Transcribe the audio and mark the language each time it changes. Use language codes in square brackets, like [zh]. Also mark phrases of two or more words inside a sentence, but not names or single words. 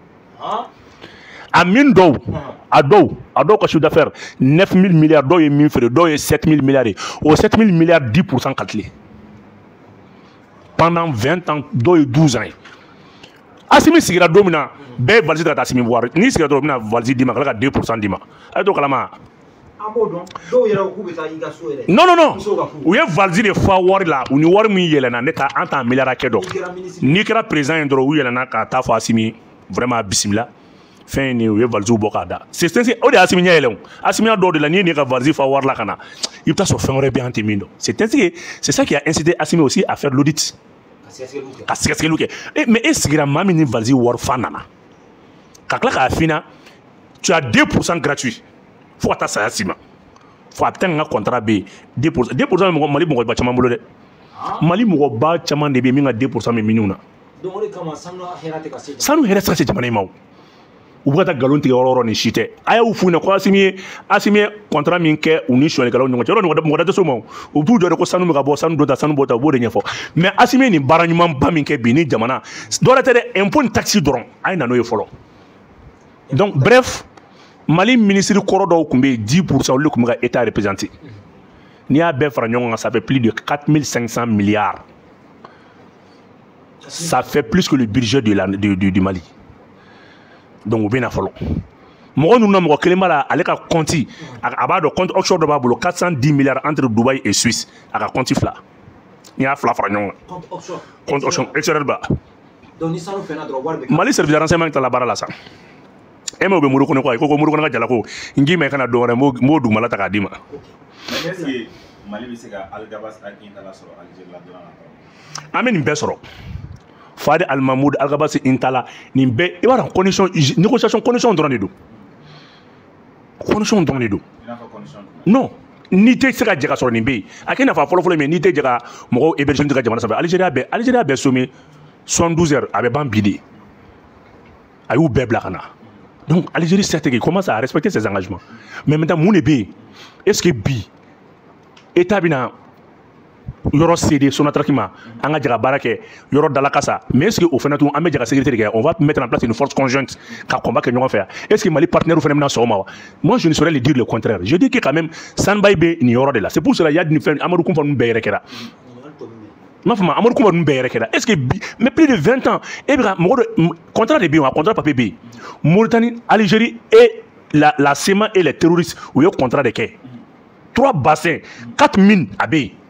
[bm] a min dɔw a dɔw ka [fr] chiffre d'affaires [bm] 9000 milliards dɔw ye min feere dɔw ye 7000 milliards ye o 7000 milliards 10% [fr] calculé pendant 20 ans [bm] dɔw ye 12 ans ye Assimi sigira don min na bɛɛ ye valise ta ka taa Assimi buwari n'i sigira dɔrɔn u bɛna valise d'i ma k'ala ka 2% d'i ma a ye to kalama. Non u ye valise de fa wari la u ni wari min yɛlɛnna ne ta an t'an miliyara kɛ dɔn n'i kɛra président ye dɔrɔn u yɛlɛnna ka taa fɔ Assimi vraiment bisimila fɛn ni u ye valise bɔ k'a da c'est o de ye Assimi ɲɛ yɛlɛn o Assimi dɔw de la n'i ye ka valise fa wari la ka na i bɛ taa sɔrɔ fɛn wɛrɛ bɛ an tɛ min dɔn [fr] c'est ça qui a incité Assimi aussi à faire l'audit [bm] ka sɛgɛsɛgɛliw kɛ mais e sigira maa min ni valise wari fa nana ka tila k'a f'i ɲɛna [fr] tu as 2% gratuit [bm] fo ka taa saya si ma fo a bɛ taa n ka contrat bɛ yen 2% bɛ Mali mɔgɔba caman bolo dɛ Mali mɔgɔba caman de bɛ yen min ka 2% bɛ minnu na sanu hɛrɛ tɛ ka se jamana in ma o u bɛ ka taa nkalon tigɛ yɔrɔ ni si tɛ a y'u f'u ɲɛna ko Assimi ye contrat min kɛ u ni sonyɛlikɛlaw ni ɲɔgɔn cɛ yɔrɔ mɔgɔ tɛ s'o ma u b'u jɔ de ko sanu bɛ ka bɔ sanu dɔ ta sanu bɔ ta u b'o de ɲɛfɔ mais Assimi ye nin baara ɲumanba min kɛ bi ni jamana dɔ wɛrɛ tɛ dɛ impôt ni taxe dɔrɔn a ye na n'o ye fɔlɔ [fr] donc bref [bm] Mali ministre kɔrɔ dɔw kun bɛ 10% olu kun bɛ ka [fr] état représenté [bm] n'i y'a bɛɛ fara ɲɔgɔn kan [fr] ça fait plus de 4500 milliards ça fait plus que le budget du Mali donc [bm] u bɛ na fɔlɔ mɔgɔ ninnu na mɔgɔ kelen b'a la ale ka compte a b'a dɔn [fr] compte offshore [bm] dɔ b'a bolo [fr] 410 milliards entre Dubaï et Suisse [bm] a ka compte fila n'i y'a fila fara ɲɔgɔn kan [fr] compte offshore extérieur [bm] ba Mali [fr] service de renseignement [bm] ta la baara la sa e ma o bɛ muru kɔnɔ quoi i ko ko muru kɔnɔ ka jala ko n k'i ma i kana dɔn wɛrɛ m'o dugumala ta k'a d'i ma. [fr] Est-ce que [bm] Mali bɛ se ka Al-Gabas Intala sɔrɔ Algérie la don nataw? An bɛ nin bɛɛ sɔrɔ Fadi Al-Mahmoud Al-Gabas Intala nin bɛɛ i b'a dɔn [fr] condition négociation condition [bm] dɔrɔn de don condition dɔrɔn de don non n'i tɛ se ka jɛ ka sɔrɔ nin bɛ yen a kɛ nafa fɔlɔ-fɔlɔ min n'i tɛ jɛ ka mɔgɔw héberger ka jamana sanfɛ Algérie bɛɛ sommé 72 heures a bɛ ban bi de a y'u bɛɛ bila ka na [fr] donc Algérie certes qu'il commence à respecter ses engagements mais maintenant [bm] mun de bɛ yen [fr] est-ce que [bm] bi état bɛna yɔrɔ cédé Sonatrach ma an ka jɛ ka baara kɛ yɔrɔ dalakasa mais [fr] est-ce que [bm] o fana tun an bɛ jɛ ka sécurité de kɛ [fr] on va mettre en place une force conjointe [bm] ka combat kɛ ɲɔgɔn fɛ yan [fr] est-ce que Mali partenaire [bm] fana bɛna sɔn o ma wa [fr] moi je ne saurais le dire le contraire je dis que quand même [bm] Sanbay bɛ nin yɔrɔ de la [fr] c'est pour cela il y a [bm] nin fɛn Amadou Koumba ninnu bɛɛ yɛrɛ kɛra m'a fɔ ma Amadou Koumba ninnu bɛɛ yɛrɛ kɛra [fr] est-ce que [bm] bi [fr] mais plus de 20 ans [bm] e bɛ ka mɔgɔ dɔ contrat de bɛ yen wa [fr] contrat papier [bm] bɛ yen [fr] Mauritanie Algérie et la CEMA et les terroristes [bm] u ye contrat de kɛ [fr] 3 bassins 4 mines [bm] a bɛ yen